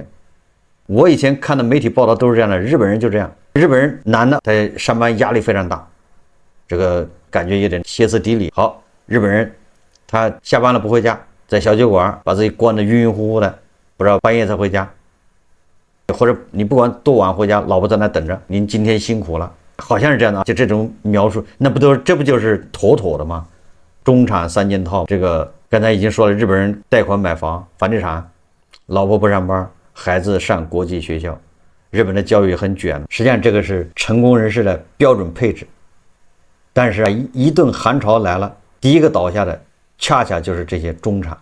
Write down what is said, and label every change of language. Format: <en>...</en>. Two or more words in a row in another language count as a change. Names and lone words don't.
<zh>我以前看的媒體報道都是這樣的，日本人就這樣，日本人男的在上班壓力非常大，這個感覺有點歇斯底里。好，日本人他下班了不回家，在小酒館把自己關得暈暈乎乎的，不知道半夜才回家，或者你不管多晚回家，老婆在那等着，您今天辛苦了，好像是這樣的。就這種描述，那不都这不就是妥妥的嗎？中產3件套，這個剛才已經說了，日本人貸款買房、房地產，老婆不上班，孩子上國際學校，日本的教育很卷，實際上這個是成功人士的標準配置。但是一頓寒潮來了，第一個倒下的恰恰就是這些中產。</zh>